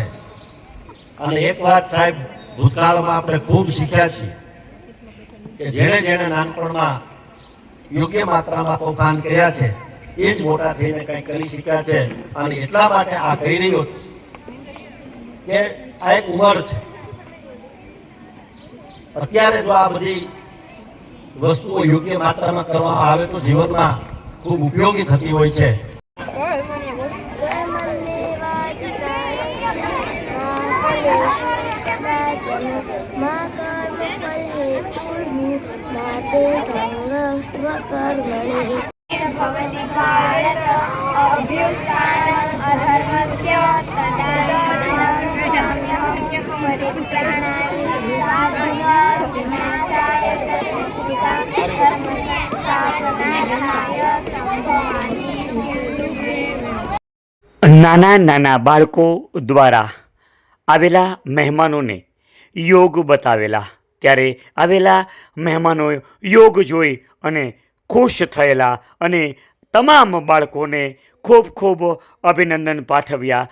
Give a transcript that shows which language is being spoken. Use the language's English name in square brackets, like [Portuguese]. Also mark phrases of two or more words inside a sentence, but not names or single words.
[Gujarati] અને એક વાત સાહેબ ભૂતકાળમાં આપણે ખૂબ શીખ્યા છીએ કે જેણે જેણે નાનપણમાં યોગ્ય માત્રામાં તોફાન કર્યા છે એ જ મોટા થઈને કંઈ કરી શક્યા છે. અને એટલા માટે આ કહી રહ્યો છું કે આ એક ઉંમર છે. અત્યારે જો આ બધી વસ્તુઓ યોગ્ય માત્રામાં કરવામાં આવે તો જીવનમાં ખૂબ ઉપયોગી થતી હોય છે. [Sanskrit] भवति भारत अभ्युत्थानम् अधर्मस्य तदानीं परित्राणाय विनाशाय धर्मस्थापनार्थाय सम्भवामि युगे। [Gujarati] નાના નાના બાળકો દ્વારા આવેલા મહેમાનોને યોગ બતાવેલા, ત્યારે આવેલા મહેમાનો યોગ જોઈ અને ખુશ થયેલા અને તમામ બાળકોને ખૂબ ખૂબ અભિનંદન પાઠવ્યા.